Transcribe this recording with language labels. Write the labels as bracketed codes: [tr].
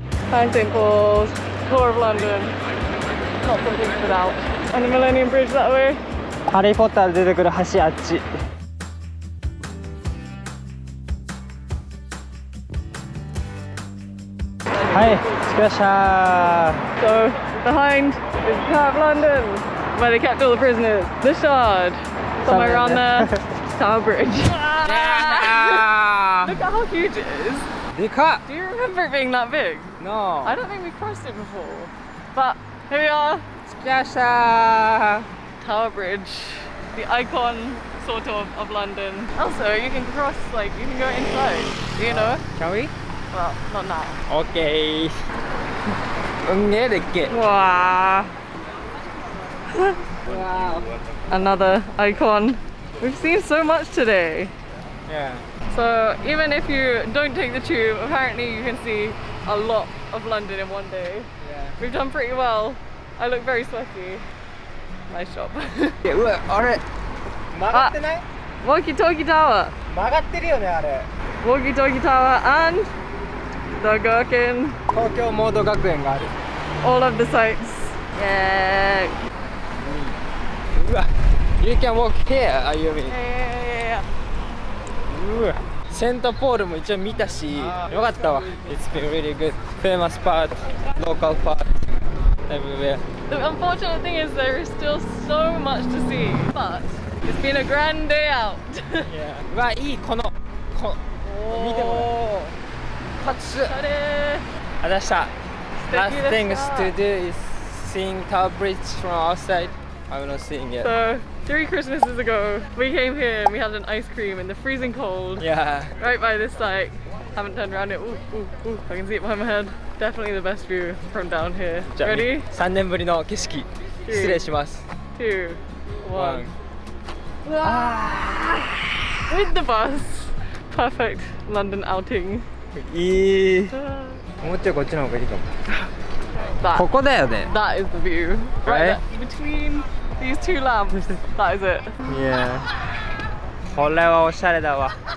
[en] Hi St Paul's, tour of London, not something without. And the Millennium Bridge that way. [ja] ハリーポッターで出てくる橋あっちはい着きました [en] So behind is the Tower of London, where they kept all the prisoners. The Shard, somewhere around there. Tower Bridge. Look at how huge it is. [ja] でかっ [en] Do you remember it being that big? No I don't think we crossed it before. But here we are, [ja] 着きました [en] Tower Bridge, the icon sort of London. Also, you can cross, like, you can go inside. Do you know? Can we? Well, not now. [ja] OK うんげえでっけ [en] Wow. Another icon. We've seen so much today. Yeah So even if you don't take the tube, apparently you can see a lot of London in one day. Yeah We've done pretty well. I look very sweaty. Nice job. [ja] うわあれ曲がってない [en] Walkie Talkie Tower. [ja] 曲がってるよねあれ [en] Walkie Talkie Tower and the Gherkin. [ja] 東京モード学園がある [en] All of the sites. Yeah. うわ You can walk here, are you mean? Yeah. [ja] うわセントポールも一応見たしよかったわ [en] It's been really good Famous part, local part Everywhere The unfortunate thing is there is still so much to see, but it's been a grand day out. [ja] Yeah うわいいこの見てもらう初あれあざした [en] Last [ja] 素敵で [en] things [ja] した [en] to do is seeing Tower Bridge from outside I'm not seeing it So 3 Christmases ago, we came here and we had an ice cream in the freezing cold. Yeah Right by this site. Haven't turned around yet. Ooh, ooh, ooh. I can see it behind my head. Definitely the best view from down here. [ja] じゃあ [en] Ready? [ja] 3年ぶりの景色失礼します [en] 2, 1. One. With the bus. Perfect London outing. [ja] いいもうちょいこっちの方がいいかも [en] That, [ja] ここだよね [en] that is the view. Right? Right there, between these 2 lamps. That is it. [ja] Yeah これはおしゃれだわ